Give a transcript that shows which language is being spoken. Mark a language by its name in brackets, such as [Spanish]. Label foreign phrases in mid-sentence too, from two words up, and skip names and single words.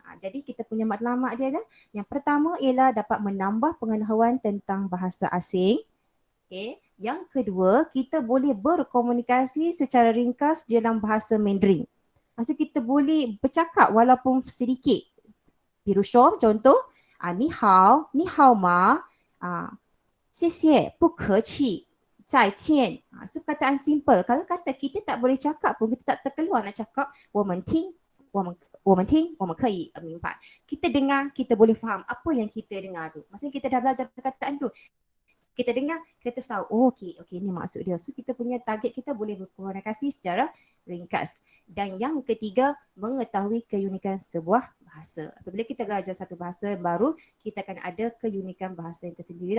[Malay] Jadi kita punya matlamat dia adalah, yang pertama ialah dapat menambah pengetahuan tentang bahasa asing. Okay. Yang kedua, kita boleh berkomunikasi secara ringkas dalam bahasa Mandarin. Maksud kita boleh bercakap walaupun sedikit. [Chinese] 比如说 contoh, 你好 ma, 谢谢 不客气 再见. [Malay] So kataan simple. Kalau kata kita tak boleh cakap pun, kita tak terkeluar nak cakap [Chinese] 我们听 我们可以明白. [Malay] Kita dengar, kita boleh faham apa yang kita dengar tu. Maksudnya kita dah belajar perkataan tu. Kita dengar, kita tahu, oh okey, ni maksud dia. So kita punya target kita boleh berkomunikasi secara ringkas. Dan yang ketiga, mengetahui keunikan sebuah bahasa. Apabila kita belajar satu bahasa baru, kita akan ada keunikan bahasa yang tersendiri lah.